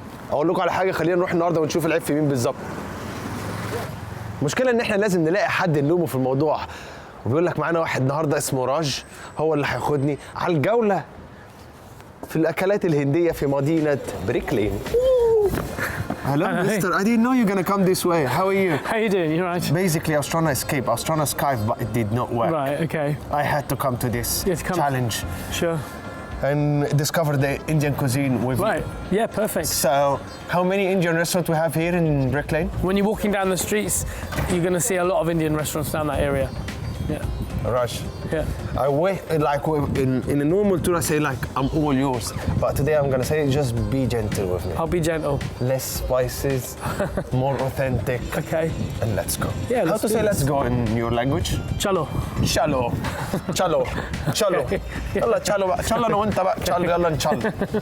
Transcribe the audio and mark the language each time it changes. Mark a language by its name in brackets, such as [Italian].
[Arabic] اقول لكم على حاجه، خلينا نروح النهارده ونشوف العيب في مين بالظبط. المشكله ان احنا لازم نلاقي حد نلومه في الموضوع، وبيقول لك معانا واحد النهارده اسمه راج، هو اللي هياخدني على الجوله في الاكلات الهنديه في مدينه بريك لين. [English] Hello, mister. I didn't know you're gonna come this way. How are you? How you doing? You right? Basically, I was trying to escape. I was trying to Skype, but it did not work. Right, okay. I had to come to this challenge. Sure. And discover the Indian cuisine with Right, yeah, perfect. So, how many Indian restaurants we have here in Brick Lane? When you're walking down the streets, you're going to see a lot of Indian restaurants down that area. Yeah. Rush. Yeah. I wait, like in a normal tour, I say like I'm all yours, but today I'm gonna say just be gentle with me. I'll be gentle. Less spices, more authentic. Okay. And let's go. Yeah. How to say let's go in your language? Chalo. Chalo. Chalo. Chalo. [Arabic] يلا chalo بقى. chalo أنا وأنت بقى. chalo يلا نشالو.